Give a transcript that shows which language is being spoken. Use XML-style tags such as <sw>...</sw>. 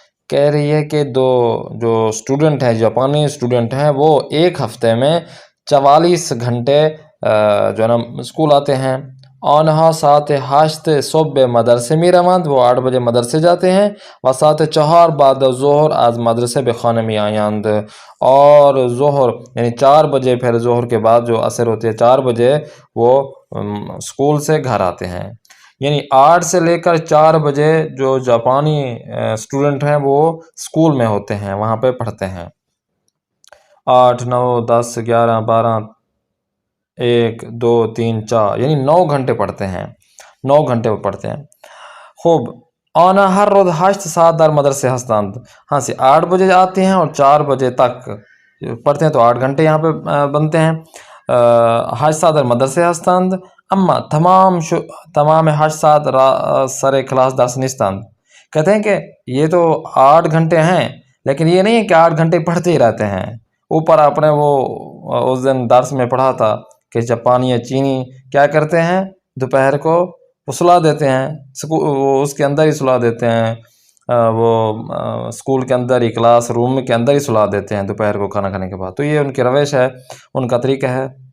<ur>کہہ رہی ہے کہ جو اسٹوڈنٹ ہیں، جاپانی اسٹوڈنٹ ہیں، وہ ایک ہفتے میں 44 گھنٹے جو ہے نا اسکول آتے ہیں.</ur> <fa>آنها ساعت 8 صبح به مدرسه میروند.</fa> <ur>وہ 8 بجے مدرسے جاتے ہیں.</ur> <fa>و ساعت 4 بعد ظهر از مدرسه به خانه میآیند.</fa> <ur>اور ظہر یعنی 4 بجے پھر ظہر کے بعد جو عصر ہوتی ہے 4 بجے وہ اسکول سے گھر آتے ہیں. یعنی 8 سے لے کر 4 بجے جو جاپانی اسٹوڈنٹ ہیں وہ اسکول میں ہوتے ہیں، وہاں پہ پڑھتے ہیں. 8 9 10 11 12 1 2 3 4 یعنی 9 گھنٹے پڑھتے ہیں، 9 گھنٹے وہ پڑھتے ہیں. خوب.</ur> <fa>آنا ہر روز 8 ساعت در مدرسے ہستند.</fa> <ur>ہاں سے 8 بجے آتے ہیں اور 4 بجے تک پڑھتے ہیں تو 8 گھنٹے یہاں پہ بنتے ہیں.</ur> <fa>8 ساعت در مدرسے ہستند. اما تمام 8 ساعت سر کلاس درس نیستند.</fa> <ur>کہتے ہیں کہ یہ تو 8 گھنٹے ہیں لیکن یہ نہیں ہے کہ 8 گھنٹے پڑھتے ہی رہتے ہیں. اوپر آپ نے وہ اس دن درس میں پڑھا تھا کہ جاپانی یا چینی کیا کرتے ہیں، دوپہر کو وہ سلا دیتے ہیں، وہ اس کے اندر ہی سلا دیتے ہیں، وہ اسکول کے اندر ہی کلاس روم کے اندر ہی سلا دیتے ہیں دوپہر کو کھانا کھانے کے بعد. تو یہ ان کی روش ہے، ان کا طریقہ ہے.</ur>